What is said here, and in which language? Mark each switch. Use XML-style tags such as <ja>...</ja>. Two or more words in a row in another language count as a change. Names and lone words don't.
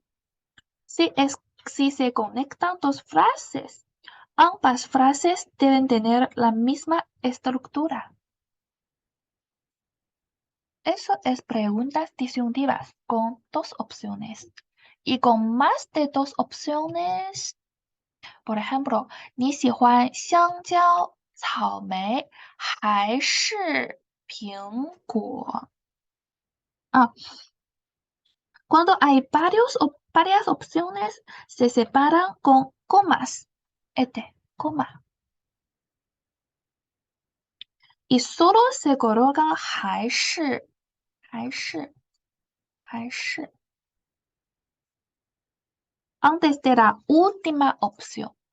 <es>Si se conectan dos frases, ambas frases deben tener la misma estructura. Eso es preguntas disyuntivas con dos opciones. Y con más de dos opciones, por ejemplo,</es> <zh>你喜欢香蕉、草莓还是苹果？</zh> <es>Cuando hay varias opciones, se separan con comas. Coma. Y solo se colocan 还是 antes de la última opción.</es>